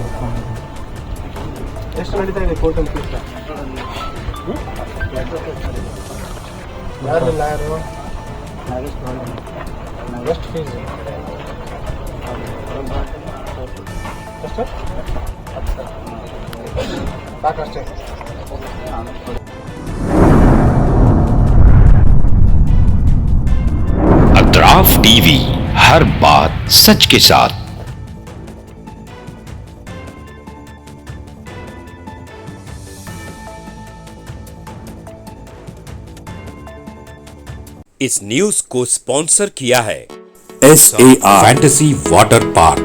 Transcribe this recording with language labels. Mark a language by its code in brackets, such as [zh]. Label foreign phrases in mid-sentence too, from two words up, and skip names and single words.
[kn] ಎಷ್ಟು ನಡೀತಾ ಇದೆ ಕೋರ್ಟಲ್ಲಿ ಕೇಸ್ ಯಾರು ಲಾಯರು ಎಷ್ಟು ಫೀಸ್ ಎಷ್ಟು ಸಾಕಷ್ಟೇ [hi] अतराफ टीवी, हर बात सच के साथ। इस न्यूज को स्पॉन्सर किया है SAR फैंटेसी वाटर पार्क।